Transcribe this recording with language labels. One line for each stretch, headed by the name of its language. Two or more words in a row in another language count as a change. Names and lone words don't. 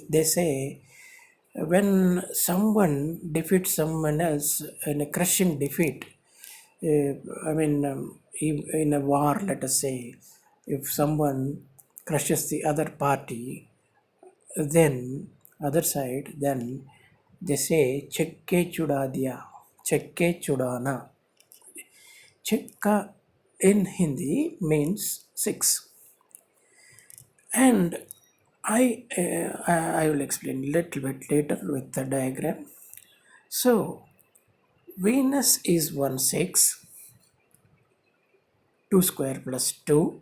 English: They say when someone defeats someone else in a crushing defeat. In a war, let us say, if someone crushes the other party, then other side, then they say
Hindi: chekke chuda diya, chekke chudana.
English: Chekka in Hindi means six, and I will explain a little bit later with the diagram. So Venus is 1 6, 2 square plus 2.